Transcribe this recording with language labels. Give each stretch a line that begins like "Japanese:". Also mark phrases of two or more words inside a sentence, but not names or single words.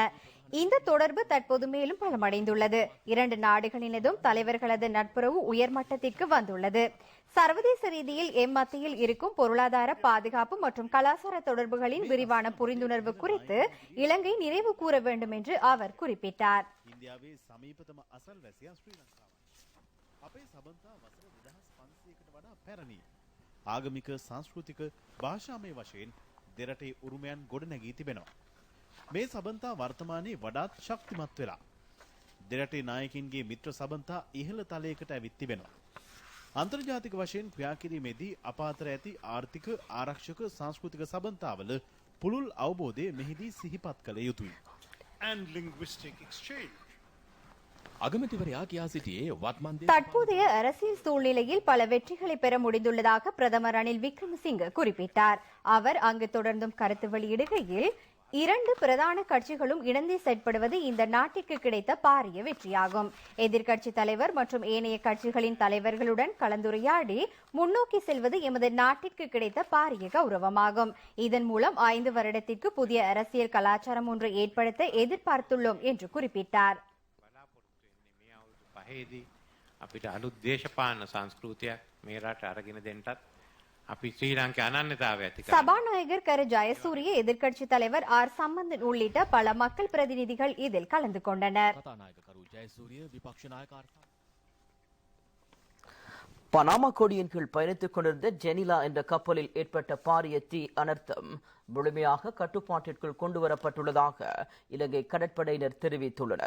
Tamil: இந்த தொடர்பு தற்போது மேலும் பலமடைந்துள்ளது. 2 நாடுகளினதும் தலைவர்களது நட்புறவு உயர்மட்டத்திற்கு வந்துள்ளது. சர்வதேச ரீதியில் மத்தியில் இருக்கும் பொருளாதார, பாதுகாப்பு மற்றும் கலாச்சார தொடர்புகளின் விரிவான புரிந்துணர்வு குறித்து இலங்கை நிறைவு கூற வேண்டும் என்று அவர் குறிப்பிட்டார்.
Sinhala: ආගමික සංස්කෘතික භාෂාමය වශයෙන් දෙරටේ උරුමයන් ගොඩනැගී තිබෙනවා. මේ සබන්තා වර්තමානයේ වඩාත් ශක්තිමත් වෙලා දෙරටේ නායකින්ගේ මිත්‍ර සබන්තා ඉහළ තලයකට ඇවිත් තිබෙනවා. අන්තර්ජාතික වශයෙන් ක්‍රියා කිරීමේදී අප අතර ඇති ආර්ථික, ආරක්ෂක, සංස්කෘතික සබන්තාවල පුළුල් අවබෝධය මෙහිදී සිහිපත් කළ යුතුයි.
English: And linguistic exchange.
Tamil: தற்போதைய அரசியல் சூழ்நிலையில் பல வெற்றிகளை பெற முடிந்துள்ளதாக பிரதமர் ரணில் விக்ரமசிங்க குறிப்பிட்டார். அவர் அங்கு தொடர்ந்தும் கருத்து வெளியிடுகையில் 2 பிரதான கட்சிகளும் இணைந்து செயற்படுவது இந்த நாட்டிற்கு கிடைத்த பாரிய வெற்றியாகும். எதிர்க்கட்சி தலைவர் மற்றும் ஏனைய கட்சிகளின் தலைவர்களுடன் கலந்துரையாடி முன்னோக்கி செல்வது எமது நாட்டிற்கு கிடைத்த பாரிய கௌரவமாகும். இதன் மூலம் 5 வருடத்திற்கு புதிய அரசியல் கலாச்சாரம் ஒன்று ஏற்படுத்த எதிர்பார்த்துள்ளோம் என்று குறிப்பிட்டார்.
Sinhala: අපිට අලුත් දේශපාලන සංස්කෘතියක් මේ රට අරගෙන දෙන්නටත් අපි ශ්‍රී ලංකා අනන්‍යතාවය ඇති කරනවා.
Tamil: சபாநாயகர் கரு ஜெயசூரிய, எதிர்க்கட்சி தலைவர் ஆர் சம்பந்தன் உள்ளிட்ட பல மக்கள் பிரதிநிதிகள் இதில் கலந்து கொண்டனர். பனாமா கொடியின் கீழ் பயணித்துக் கொண்டிருந்த ஜெனிலா என்ற கப்பலில் ஏற்பட்ட பாரிய தீ அனர்த்தம் முழுமையாக கட்டுப்பாட்டிற்குள் கொண்டுவரப்பட்டுள்ளதாக இலங்கை கடற்படையினர் தெரிவித்துள்ளனர்.